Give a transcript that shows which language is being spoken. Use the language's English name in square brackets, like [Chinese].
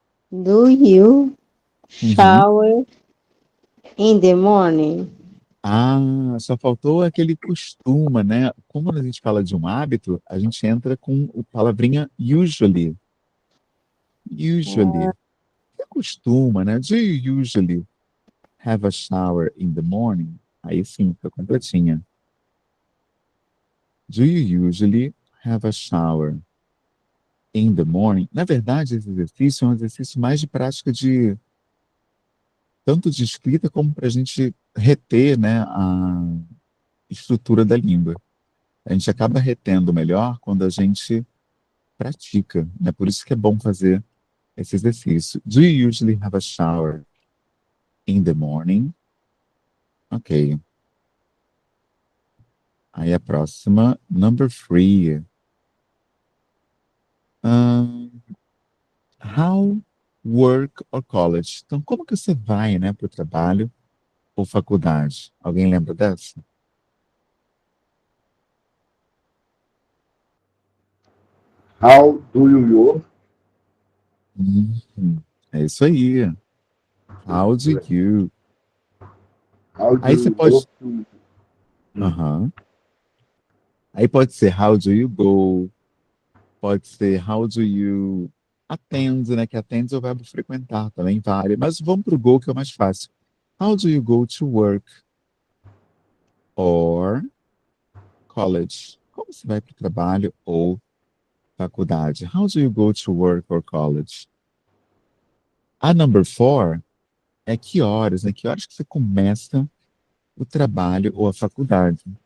[English] Do you Uhum. shower in the morning? [Portuguese] Ah, só faltou aquele costuma, né? Como a gente fala de um hábito, a gente entra com a palavrinha usually. Usually. Você costuma, né? [English] Do you usually have a shower in the morning? [Portuguese] Aí sim, fica completinha. [English] Do you usually have a shower in the morning? [Portuguese] Na verdade, esse exercício é um exercício mais de prática de tanto de escrita como para a gente reter, né, a estrutura da língua. A gente acaba retendo melhor quando a gente pratica, né? Por isso que é bom fazer esse exercício. [English] Do you usually have a shower in the morning? Ok. [Portuguese] Aí a próxima, number 3. [English] How, work or college? [Portuguese] Então, como que você vai, né, para o trabalho ou faculdade? Alguém lembra dessa? [English] How do you work? [Portuguese] É isso aí. [English] How do you? How do [Portuguese] Aí você [English] you [Portuguese] pode. [English] go to... [Portuguese] Aham. Aí pode ser [English] how do you go? [Portuguese] Pode ser [English] how do you attend, [Portuguese] né? Que attend é o verbo frequentar, também vale. Mas vamos para o go, que é o mais fácil. [English] How do you go to work or college? [Portuguese] Como você vai para o trabalho ou faculdade? [English] How do you go to work or college? [Portuguese] A number 4 é que horas, né? Que horas que você começa o trabalho ou a faculdade?